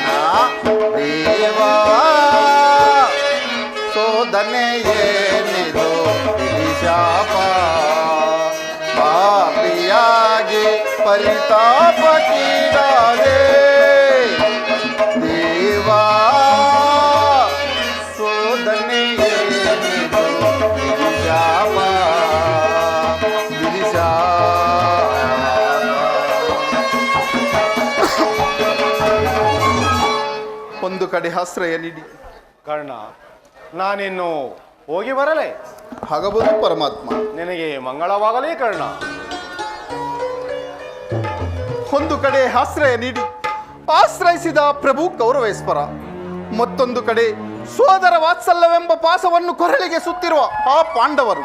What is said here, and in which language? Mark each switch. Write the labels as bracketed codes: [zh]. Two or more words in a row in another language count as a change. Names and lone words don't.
[kn] ದೇವಾ ಸೋದನೆಯೇನಿದು ವಿಧಿಶಾಪ, ಪಾಪಿಯಾಗಿ ಪರಿತಾಪಕ್ಕೀಡಾದೆ. ದೇವಾ ಸೋದನೆಯೇನಿದು ವಿಧಿಶಾಪ, ವಿಧಿಶಾಪ. ಒಂದು ಕಡೆ ಆಶ್ರಯ ನೀಡಿ. ಕರ್ಣ, ನಾನಿನ್ನು ಹೋಗಿ ಬರಲೇ? ಆಗಬಹುದು ಪರಮಾತ್ಮ. ನಿನಗೆ ಮಂಗಳವಾಗಲೇ ಕರ್ಣ. ಒಂದು ಕಡೆ ಆಶ್ರಯ ನೀಡಿ ಆಶ್ರಯಿಸಿದ ಪ್ರಭು ಕೌರವೇಶ್ವರ, ಮತ್ತೊಂದು ಕಡೆ ಸೋದರ ವಾತ್ಸಲ್ಯವೆಂಬ ಪಾಸವನ್ನು ಕೊರಳಿಗೆ ಸುತ್ತಿರುವ ಆ ಪಾಂಡವರು.